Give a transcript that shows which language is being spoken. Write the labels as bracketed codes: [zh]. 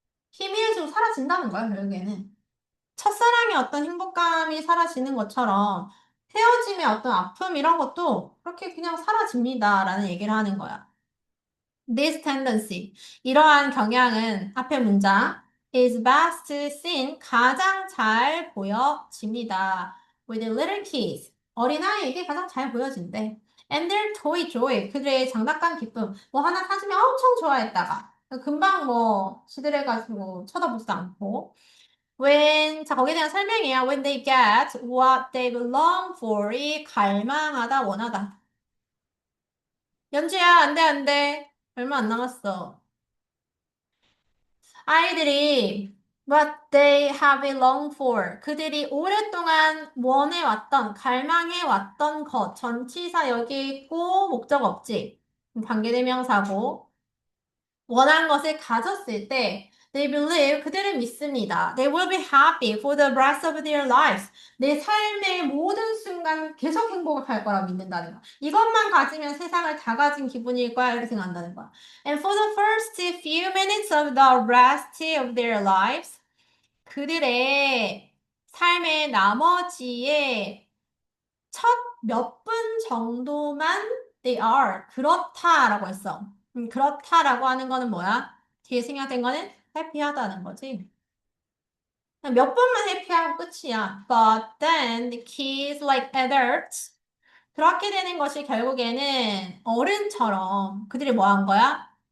[ko] 희미해지고 사라진다는 거야, 결국에는. 첫사랑의 어떤 행복감이 사라지는 것처럼 헤어짐의 어떤 아픔 이런 것도 그렇게 그냥 사라집니다라는 얘기를 하는 거야. [en] This tendency, [ko] 이러한 경향은 앞의 문장 [en] is best seen, [ko] 가장 잘 보여집니다. [en] With little kids, [ko] 어린아이에게 가장 잘 보여진대. [en] And their toy joy, [ko] 그들의 장난감 기쁨. 뭐 하나 사주면 엄청 좋아했다가 금방 뭐 시들해가지고 쳐다보지도 않고. 자, 거기에 대한 설명이야. [en] When they get what they long for, [ko] 이 갈망하다, 원하다. 연주야, 안 돼, 안 돼. 얼마 안 남았어. 아이들이 [en] what they have longed for [ko] 그들이 오랫동안 원해왔던 갈망해왔던 것 전치사 여기 있고 목적 없지 관계대명사고 원한 것을 가졌을 때 they believe 그들은 믿습니다. [en] They will be happy for the rest of their lives. [ko] 내 삶의 모든 순간 계속 행복할 거라 믿는다는 거야. 이것만 가지면 세상을 다 가진 기분일 거야 이렇게 생각한다는 거야. [en] And for the first few minutes of the rest of their lives [ko] 그들의 삶의 나머지의 첫 몇 분 정도만 [en] they are [ko] 그렇다라고 했어. 그렇다라고 하는 거는 뭐야? 뒤에 생략된 거는 해피하다는 거지. 그냥 몇 번만 해피하고 끝이야. [en] But then the kids like adults [ko] 그렇게 되는 것이 결국에는 어른처럼 그들이 뭐 한 거야?